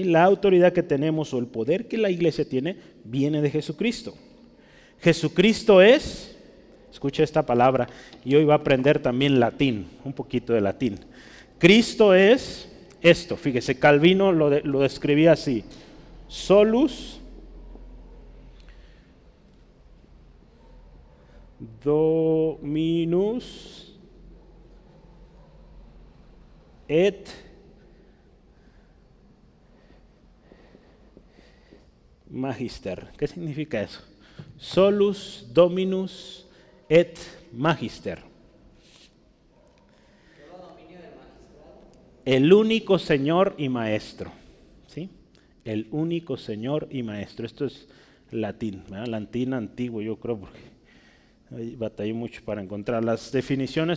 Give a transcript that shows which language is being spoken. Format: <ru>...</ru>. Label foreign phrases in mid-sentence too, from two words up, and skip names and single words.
<es>La autoridad que tenemos o el poder que la iglesia tiene viene de Jesucristo. Jesucristo es, escucha esta palabra, y hoy va a aprender también latín, un poquito de latín. Cristo es esto, fíjese, Calvino lo describía así:</es> <la>solus dominus et magister.</la> <es>¿Qué significa eso?</es> <la>Solus dominus et magister.</la> <es>El único Señor y Maestro, ¿sí? El único Señor y Maestro. Esto es latín, ¿verdad? Latín antiguo, yo creo, porque batallé mucho para encontrar las definiciones.</es>